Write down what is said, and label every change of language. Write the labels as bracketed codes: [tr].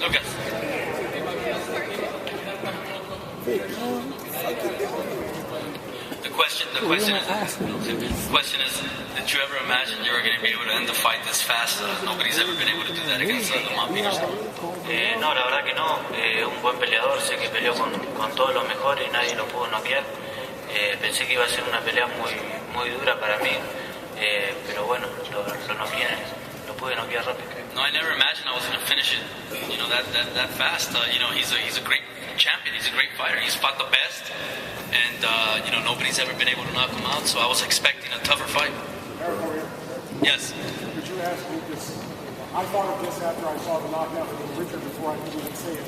[en] Lucas. The question is, did you ever imagine you were going to be able to end the fight this fast? Nobody's ever been able to do that against Lamont Peterson. [es] No, la verdad que no. Un buen peleador, sé que peleó con todos los mejores y nadie lo pudo noquear. Pensé que iba a ser una pelea muy dura para mí, pero bueno, lo pude noquear rápido. [en] No, I never imagined I was going to finish it, that fast. He's a great champion. He's a great fighter. He's fought the best, and nobody's ever been able to knock him out. So I was expecting a tougher fight. Yes. Could you ask Lucas? I thought of this after I saw the knockout from Richard before I could even say it.